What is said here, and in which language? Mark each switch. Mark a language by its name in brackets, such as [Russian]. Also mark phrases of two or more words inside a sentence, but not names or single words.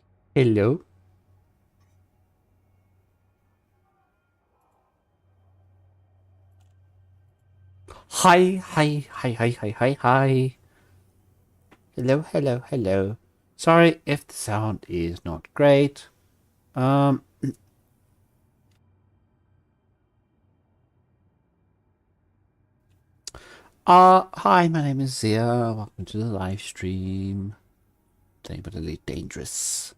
[English] Hello. Hi, hi, hi, hi, hi, hi, hi. Hello, hello, hello. Sorry if the sound is not great. Um, hi, my name is Zia. Welcome to the live stream. Playing but Elite Dangerous.